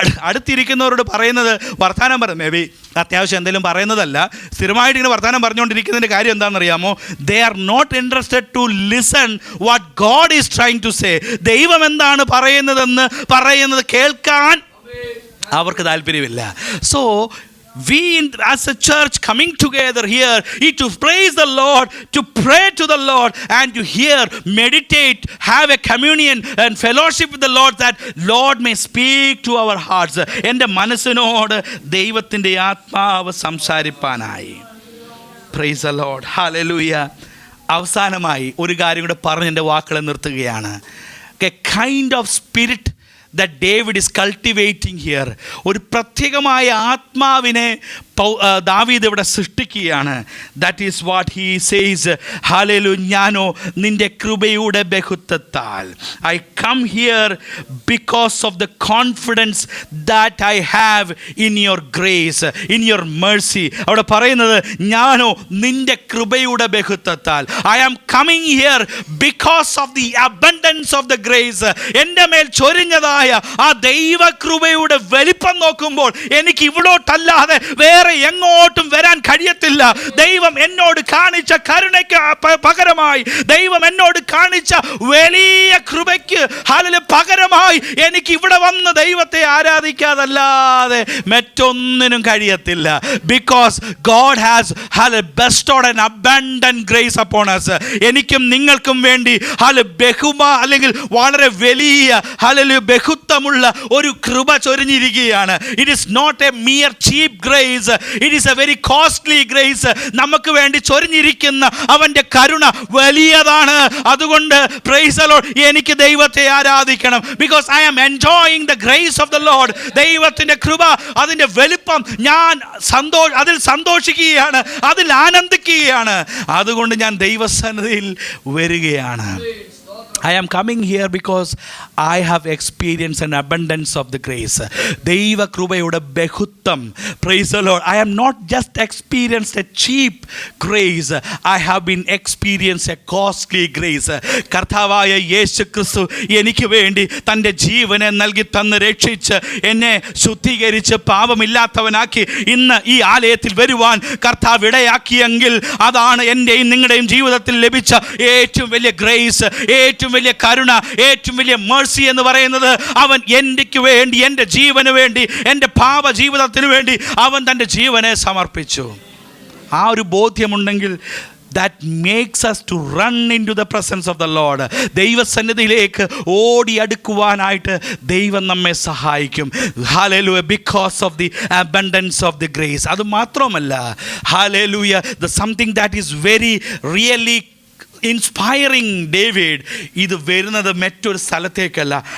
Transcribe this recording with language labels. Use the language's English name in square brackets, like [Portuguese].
[Malayalam] അടുത്തിരിക്കുന്നവരോട് പറയുന്നത് വർത്തമാനം പറയും, മേ ബി അത്യാവശ്യം എന്തെങ്കിലും പറയുന്നതല്ല, സ്ഥിരമായിട്ട് ഇങ്ങനെ വർത്തമാനം പറഞ്ഞുകൊണ്ടിരിക്കുന്നതിൻ്റെ കാര്യം എന്താണെന്നറിയാമോ? [English] They are not interested to listen what God is trying to say. [Malayalam] ദൈവം എന്താണ് പറയുന്നത് കേൾക്കാൻ അവർക്ക് താല്പര്യമില്ല. [English] So we as a church coming together here to praise the Lord, to pray to the Lord, and to hear, meditate, have a communion and fellowship with the Lord, that Lord may speak to our hearts. [Malayalam] എൻ്റെ മനസ്സിനോട് ദൈവത്തിൻ്റെ ആത്മാവ് സംസാരിപ്പാനായി. [English] Praise the Lord. Hallelujah. [Malayalam] അവസാനമായി ഒരു കാര്യം കൂടെ പറഞ്ഞ് എൻ്റെ വാക്കുകളെ നിർത്തുകയാണ്. [English] A kind of spirit that David is cultivating here. [Malayalam] ഒരു പ്രത്യേകമായ ആത്മാവിനെ ദാവീദ് ഇവിടെ സൃഷ്ടിക്കുകയാണ്. [English] That is what he says. Hallelujah. [Malayalam] ഞാനോ നിൻ്റെ കൃപയുടെ ബഹുത്വത്താൽ, [English] I come here because of the confidence that I have in your grace, in your mercy. [Malayalam] അവിടെ പറയുന്നത് ഞാനോ നിൻ്റെ കൃപയുടെ ബഹുത്വത്താൽ, [English] I am coming here because of the abundance of the grace. [Malayalam] എൻ്റെ മേൽ ചൊരിഞ്ഞതായ ആ ദൈവകൃപയുടെ വലിപ്പം നോക്കുമ്പോൾ എനിക്ക് ഇവിടോട്ടല്ലാതെ വേറെ എങ്ങോട്ടും വരാൻ കഴിയത്തില്ല. ദൈവം എന്നോട് കാണിച്ച കരുണയ്ക്ക് പകരമായി, ദൈവം എന്നോട് കാണിച്ച വലിയ കൃപയ്ക്ക് പകരമായി എനിക്ക് ഇവിടെ വന്ന് ദൈവത്തെ ആരാധിക്കാതല്ലാതെ മറ്റൊന്നിനും കഴിയത്തില്ല. [English] Because God has bestowed an abundant grace upon us. [Malayalam] എനിക്കും നിങ്ങൾക്കും വേണ്ടി അല്ലെങ്കിൽ വളരെ വലിയ ബഹുത്വമുള്ള ഒരു കൃപ ചൊരിഞ്ഞിരിക്കുകയാണ്. [English] It is not a mere cheap grace, it is a very costly grace. [Malayalam] നമുക്ക് വേണ്ടി ചൊരിഞ്ഞിരിക്കുന്ന അവൻ്റെ കരുണ വലിയതാണ്. അതുകൊണ്ട് [English] praise the Lord, [Malayalam] എനിക്ക് ദൈവത്തെ ആരാധിക്കണം. [English] Because I am enjoying the grace of the Lord. [Malayalam] ദൈവത്തിൻ്റെ കൃപ, അതിൻ്റെ വലിപ്പം, ഞാൻ അതിൽ സന്തോഷിക്കുകയാണ്, അതിൽ ആനന്ദിക്കുകയാണ്. അതുകൊണ്ട് ഞാൻ ദൈവസന്നിധിയിൽ വരികയാണ്. [English] I am coming here because I have experienced an abundance of the grace. [Malayalam] ദൈവ കൃപയുടെ ബഹുത്വം. [English] Praise the Lord. I am not just experienced a cheap grace. I have been experienced a costly grace. [Malayalam] കർത്താവായ യേശു ക്രിസ്തു എനിക്ക് വേണ്ടി തൻ്റെ ജീവനെ നൽകി തന്ന് രക്ഷിച്ച് എന്നെ ശുദ്ധീകരിച്ച് പാപമില്ലാത്തവനാക്കി ഇന്ന് ഈ ആലയത്തിൽ വരുവാൻ കർത്താവ് ഇടയാക്കിയെങ്കിൽ അതാണ് എൻ്റെയും നിങ്ങളുടെയും ജീവിതത്തിൽ ലഭിച്ച ഏറ്റവും വലിയ ഗ്രേസ്, ഏറ്റവും വലിയ കരുണ, ഏറ്റവും വലിയ മേഴ്സി എന്ന് പറയുന്നത്. അവൻ എനിക്ക് വേണ്ടി, എൻ്റെ ജീവന് വേണ്ടി, എൻ്റെ പാപ ജീവിതത്തിന് വേണ്ടി അവൻ തൻ്റെ ജീവനെ സമർപ്പിച്ചു. ആ ഒരു ബോധ്യമുണ്ടെങ്കിൽ [English] that makes us to run into the presence of the Lord. [Malayalam] ദൈവസന്നിധിയിലേക്ക് ഓടി അടുക്കുവാനായിട്ട് ദൈവം നമ്മെ സഹായിക്കും. [English] Hallelujah, because of the abundance of the grace. [Malayalam] അത് മാത്രമല്ല, [English] Hallelujah, the something that is very really [Malayalam] inspiring David ഇത് വരുന്നത് മറ്റൊരു സ്ഥലത്തേക്കല്ല.